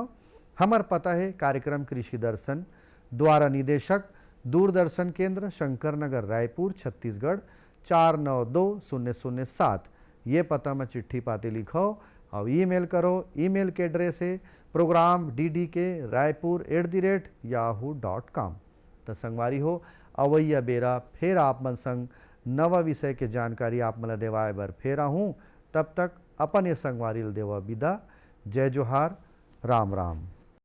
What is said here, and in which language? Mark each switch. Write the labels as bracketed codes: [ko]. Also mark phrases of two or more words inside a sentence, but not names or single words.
[hne] हमार पता है कार्यक्रम कृषि दर्शन द्वारा निदेशक दूरदर्शन केंद्र शंकर नगर रायपुर छत्तीसगढ़ 492007। ये पता में चिट्ठी पाती लिखाओ और ईमेल करो। ईमेल के एड्रेस है program.ddk@yahoo.com। तो संगवारी हो अवैया बेरा फिर आप मन संग नवा विषय के जानकारी आप मला देवाए बर फेरा हूँ। तब तक अपन ये संगवारी देवा विदा। जय जोहार, राम राम।